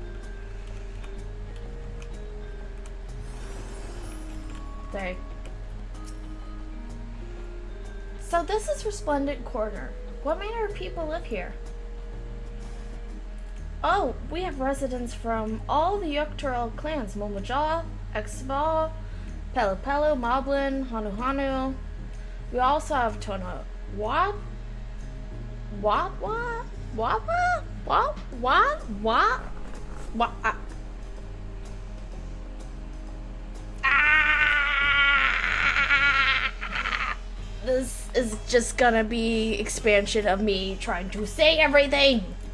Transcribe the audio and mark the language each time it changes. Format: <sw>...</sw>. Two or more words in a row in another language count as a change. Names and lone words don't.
<en>Sorry. So this is Resplendent Quarter. What manner of people live here? Oh, we have residents from all the Yukturil clans. Momojaw, Exval, Pelu Pelu, Moblin, Hanu Hanu. We also have Tono Wap? What? What? What? What? This is just gonna be expansion of me trying to say everything.</en>